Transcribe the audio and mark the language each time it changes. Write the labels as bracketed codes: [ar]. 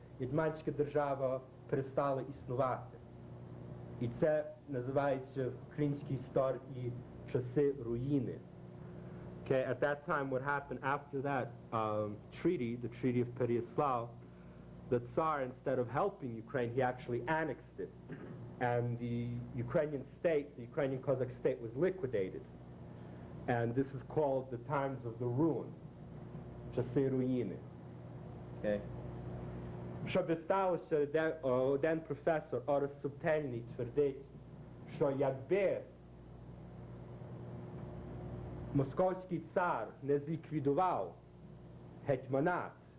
[uk] Гетьманська держава перестала існувати. І це називається в українській історії часи руїни. [en] Okay, at that time, what happened after that treaty, the Treaty of Pereyaslav, the Tsar, instead of helping Ukraine, he actually annexed it. And the Ukrainian state, the Ukrainian Cossack state, was liquidated. And this is called the times of the ruin, [uk] часи руїни. [en] Okay. [uk] Що би сталося, один професор Орес Субтельний твердить, що якби московський цар не зліквідував гетьманат,